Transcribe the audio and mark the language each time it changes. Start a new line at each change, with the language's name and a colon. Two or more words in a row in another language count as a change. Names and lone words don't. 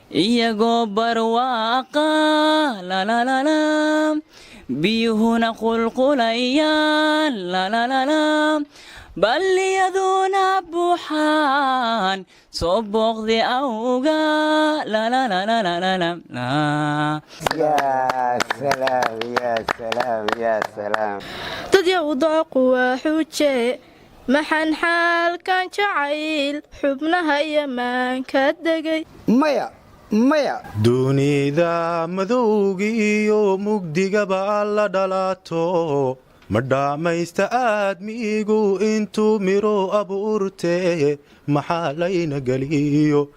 Somali: Iyagoo barwaaqa, la, la, la, la. Biyuhuna qulqulayaan, la, la, la, la. Balliyaduna buuxaan, soo booqdi awga, la, la, la, la, la, la, la, la.
Arabic: Ya salaam, ya salaam, ya salaam.
Somali: Dad yow dooqu waa xuje, maxaan xaalkan jacayl, xubnaha iyo maanka degay? Maya, maya. Dunida madowga iyo mugdigaba la dhalaato, ma dhammaysta aadmigu intuu miro abuurte, maxaa layna geliyo?